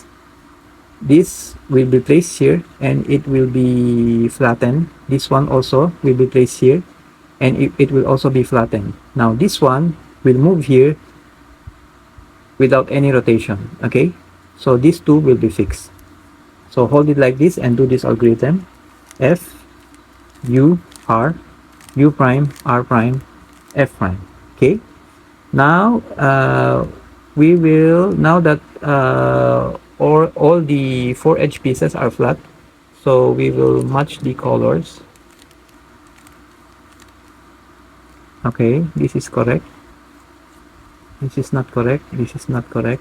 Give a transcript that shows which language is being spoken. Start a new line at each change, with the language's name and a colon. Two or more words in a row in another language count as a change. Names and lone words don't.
English: This will be placed here and it will be flattened. This one also will be placed here and it will also be flattened. Now this one will move here without any rotation. Okay, so these two will be fixed. So hold it like this and do this algorithm: f, u, r, u prime, r prime, f prime. Okay, now we will, now that all the four edge pieces are flat, so we will match the colors. Okay, this is correct, this is not correct, this is not correct.